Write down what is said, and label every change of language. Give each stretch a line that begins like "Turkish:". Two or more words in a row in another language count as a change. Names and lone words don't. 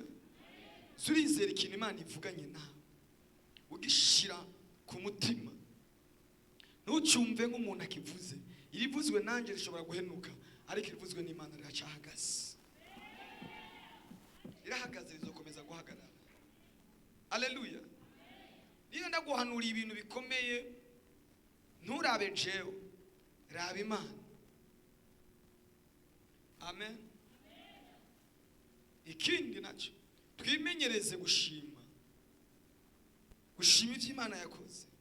Rundi: Zurizera ikintu Imana ivuganye nawe, ugishira ku mutima. Ntucumve nk'umuntu akivuze. Irivuzwe nanjye rishobora guhenuka, ariko irivuzwe n'Imana riracahagaze. Irahagaze rizokomeza guhagarara. Haleluya. Niyo ndaguhanuriye ibintu bikomeye, nturabe jewe, raba Imana. Amen. Ikindi nacyo twimenyereze gushima. Gushima ivyo Imana yakoze.